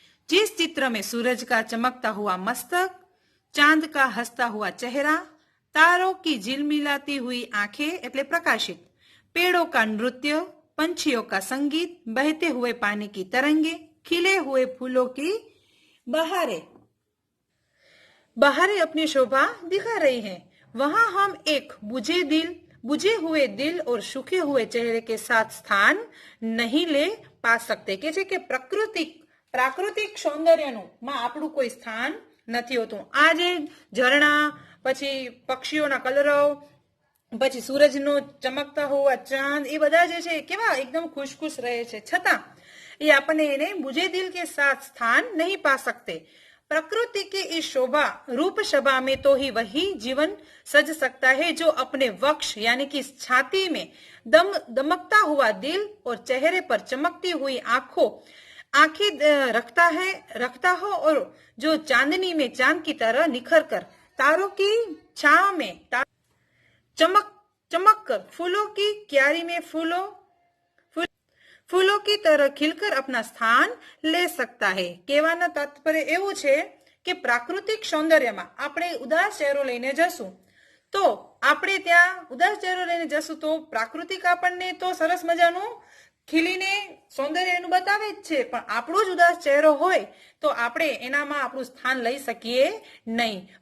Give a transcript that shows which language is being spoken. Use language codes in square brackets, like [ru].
[hi] जिस चित्र में सूरज का चमकता हुआ मस्तक, चांद का हंसता हुआ चेहरा, तारों की झिलमिलाती हुई आंखें એટલે प्रकाशित, पेड़ों का नृत्य, पंछियों का संगीत, बहते हुए पानी की तरंगे, खिले हुए फूलों की बहारें अपनी शोभा दिखा रही हैं, वहां हम एक बुझे हुए दिल और सूखे हुए चेहरे के साथ स्थान नहीं ले पा सकते। [gu] के छे के प्राकृतिक सौंदर्यનું માં આપણું કોઈ સ્થાન નથી હોતું। આ જે ઝરણા, પછી પક્ષીઓના કલરવ, પછી સૂરજનો ચમકતા હોવા ચાંદ, એ બધા જે છે કેવા એકદમ खुश रहे છે, છતાં [hi] ये अपने बुझे दिल के साथ स्थान नहीं पा सकते। प्रकृति की इस शोभा रूप सभा में तो ही वही जीवन सज सकता है जो अपने वक्ष यानी कि छाती में दमकता हुआ दिल और चेहरे पर चमकती हुई आंखें रखता हो और जो चांदनी में चांद की तरह निखर कर तारों की छांव में चमक कर फूलों की क्यारी में फूलों की तरह खिलकर अपना स्थान ले सकता है। [gu] કહેવાનો તાત્પર્ય એવું છે કે પ્રાકૃતિક સૌંદર્યમાં આપણે ઉદાસ ચહેરો લઈને જશું તો આપણે ત્યાં ઉદાસ ચહેરો લઈને જશું તો પ્રાકૃતિક આપણને તો સરસ મજાનું ખીલીને સૌંદર્ય એનું બતાવે જ છે, પણ આપણો જ ઉદાસ ચહેરો હોય તો આપણે એનામાં આપણું સ્થાન લઈ શકીએ નહીં।